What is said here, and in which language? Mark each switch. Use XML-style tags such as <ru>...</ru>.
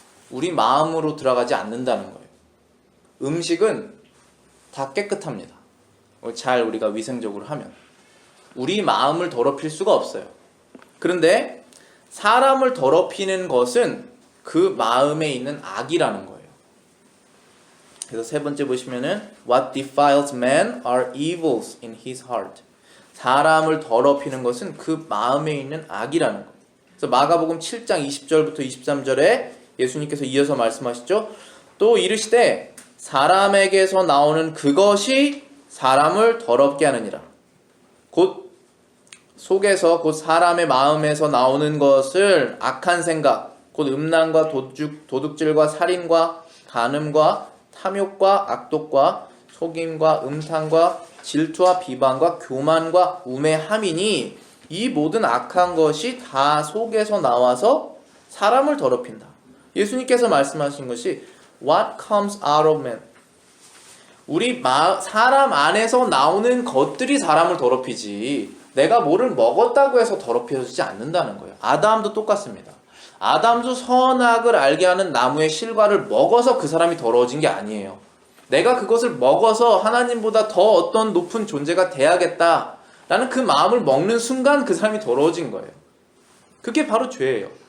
<ko>우리 마음으로 들어가지 않는다는 거예요. 음식은 다 깨끗합니다. 잘 우리가 위생적으로 하면. 우리 마음을 더럽힐 수가 없어요. 그런데 사람을 더럽히는 것은 그 마음에 있는 악이라는 거예요. 그래서 세 번째 보시면은</ko> <en>What defiles man are evils in his heart.</en> <ko>사람을 더럽히는 것은 그 마음에 있는 악이라는 거예요. 그래서 마가복음 7장 20절부터 23절에 예수님께서 이어서 말씀하시죠. 또 이르시되 사람에게서 나오는 그것이 사람을 더럽게 하느니라. 곧 속에서 곧 사람의 마음에서 나오는 것을 악한 생각, 곧 음란과 도둑질과 살인과 간음과 탐욕과 악독과 속임과 음탕과 질투와 비방과 교만과 우매함이니 이 모든 악한 것이 다 속에서 나와서 사람을 더럽힌다. 예수님께서 말씀하신 것이</ko> <en>What comes out of man?</en> <ko>우리 사람 안에서 나오는 것들이 사람을 더럽히지 내가 뭐를 먹었다고 해서 더럽혀지지 않는다는 거예요. 아담도 똑같습니다. 아담도 선악을 알게 하는 나무의 실과를 먹어서 그 사람이 더러워진 게 아니에요. 내가 그것을 먹어서 하나님보다 더 어떤 높은 존재가 돼야겠다라는 그 마음을 먹는 순간 그 사람이 더러워진 거예요. 그게 바로 죄예요.</ko>